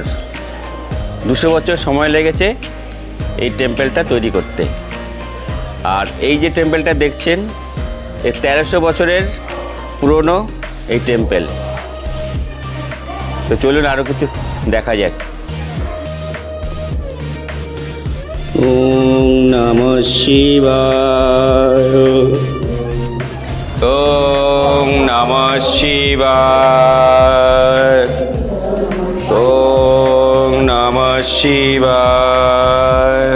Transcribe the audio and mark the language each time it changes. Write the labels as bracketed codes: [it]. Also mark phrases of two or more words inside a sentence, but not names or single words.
[bn] 200 বছর সময় লেগেছে এই টেম্পলটা তৈরি করতে। আর এই যে টেম্পলটা দেখছেন, এই 1300 বছরের পুরনো এই টেম্পল। তো চলুন আরও কিছু দেখা যাক। [sa] ॐ नमः शिवाय। ॐ नमः शिवाय। ॐ नमः शिवाय।